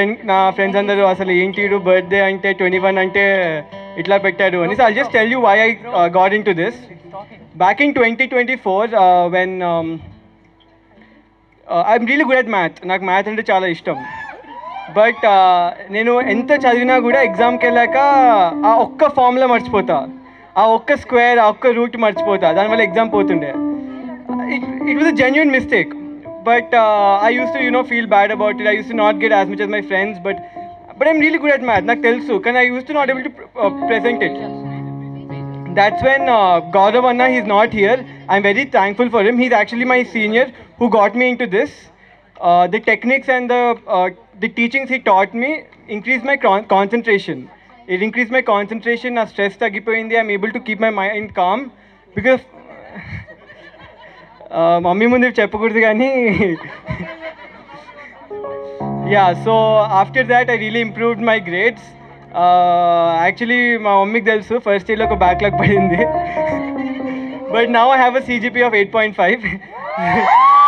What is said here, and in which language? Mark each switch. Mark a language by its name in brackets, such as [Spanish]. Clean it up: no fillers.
[Telugu] నా ఫ్రెండ్స్ అందరూ అసలు ఏంటి బర్త్డే అంటే 21 అంటే ఇట్లా పెట్టాడు అని. [English] So I'll just tell you why I got into this. Back in 2024, when I'm really good at math. [Telugu] నాకు మ్యాథ్ అంటే చాలా ఇష్టం. బట్ నేను ఎంత చదివినా కూడా ఎగ్జామ్కి వెళ్ళాక ఆ ఒక్క ఫార్ములా మర్చిపోతా, ఆ ఒక్క స్క్వేర్, ఆ ఒక్క రూట్ మర్చిపోతా, దానివల్ల ఎగ్జామ్ పోతుండే. [English] It was a genuine mistake. But I used to, feel bad about it. I used to not get as much as my friends. But but I'm really good at math. [Telugu] Nak telsu, [English] can I used to not able to present it. That's when Gaurav Anna, he's not here. I'm very thankful for him. He's actually my senior who got me into this. The techniques and the teachings he taught me increased my concentration. It increased my concentration. [Telugu] Na stress tagipoyindi. [English] I'm able to keep my mind calm because [Telugu] mummy mundu cheppakuddu gaani. [English] Yeah, so after that I really improved my grades. [Telugu] Actually మా మమ్మీకి తెలుసు first ఇయర్లో ఒక backlog పడింది, [English] But now I have a CGP of 8.5.